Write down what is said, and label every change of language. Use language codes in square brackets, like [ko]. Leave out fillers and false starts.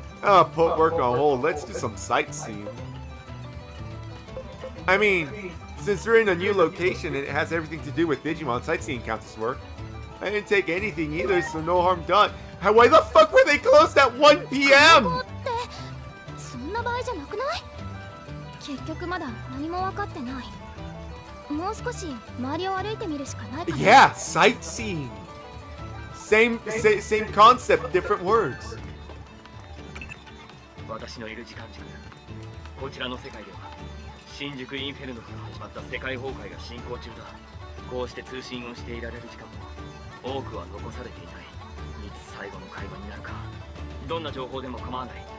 [en] Oh, put work on hold. Let's do some sightseeing. I mean, since we're in a new location and it has everything to do with Digimon, sightseeing counts as work. I didn't take anything either, so no harm done. Why the fuck were they closed at 1 p.m.? [ja] そんな場合じゃなくない？結局まだ何も分かってない。もう少し周りを歩いてみるしかないかな。 [en] Yeah, sightseeing. Same concept, different words. [ja] 私のいる時間軸、こちらの世界では新宿インフェルノから始まった世界崩壊が進行中だ。こうして通信をしていられる時間も多くは残されていない。いつ最後の会話になるか、どんな情報でも構わない。